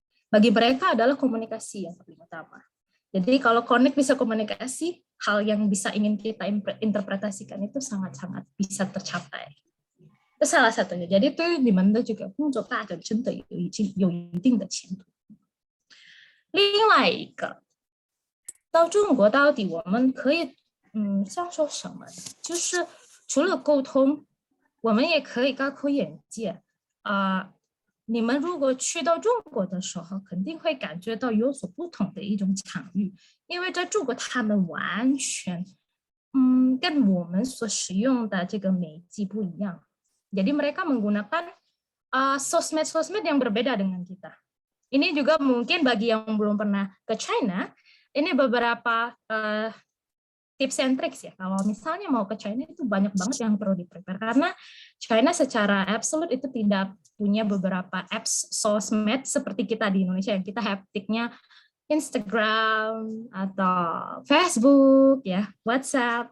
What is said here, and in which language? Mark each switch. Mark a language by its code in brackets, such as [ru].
[id] Bagi mereka adalah komunikasi yang paling utama. Jadi kalau connect bisa komunikasi, hal yang bisa ingin kita interpretasikan itu sangat-sangat bisa tercapai. Itu salah satunya. Jadi itu di mana juga [zh] 工作发展真的有一定的前途。另外一个，到中国到底我们可以享受什么？就是除了沟通，我们也可以开阔眼界。你们如果去到中国的时候，肯定会感觉到有所不同的一种场域，因为在中国他们完全跟我们所使用的这个媒介不一样。 [id] Jadi mereka menggunakan sosmed-sosmed yang berbeda dengan kita. Ini juga mungkin bagi yang belum pernah ke China, ini beberapa tips and tricks ya. Kalau misalnya mau ke China itu banyak banget yang perlu di-prepare. Karena China secara absolut itu tidak punya beberapa apps sosmed seperti kita di Indonesia yang kita haptiknya Instagram atau Facebook, ya, WhatsApp.